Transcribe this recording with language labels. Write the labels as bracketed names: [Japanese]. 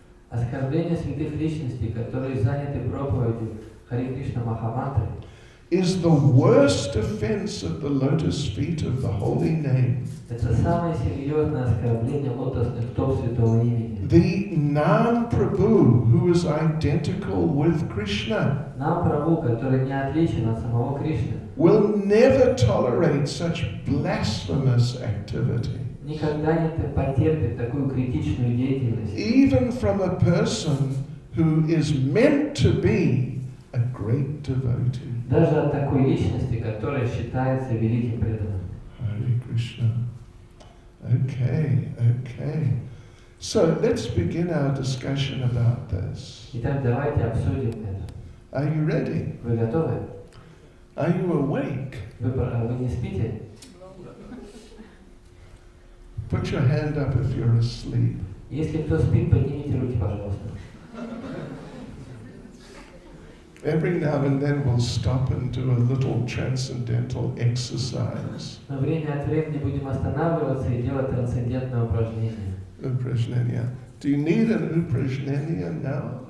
[Russian] Оскорбление святых личностей, которые заняты проповедью Харе Кришна Махамантры, [English] is the worst offense of the lotus feet of the holy name. [Russian] это самое серьезное оскорбление лотосных стоп святого имени. [English] The Nam Prabhu, who is identical with Krishna, [Russian] Нам Прабху, который не отличен от самого Кришны, [English] will never tolerate such blasphemous activity, [Russian] никогда не потерпит такую критичную деятельность, [English] even from a person who is meant to be a great devotee. [Russian] Даже от такой личности, которая считается великим преданным. [English] Hare Krishna. Okay, okay. So let's begin our discussion about this. [Russian] Итак, давайте обсудим это. [English] Are you ready? [Russian] Вы готовы? [English] Are you awake? [Russian] Вы не спите? [English] Put your hand up if you're asleep. [Russian] Если кто спит, поднимите руки, пожалуйста. [English] Every now and then we'll stop and do a little transcendental exercise. [Russian] Но время от времени будем останавливаться и делать трансцендентное упражнение. [English] Upражnenia. Do you need an upражnenia now?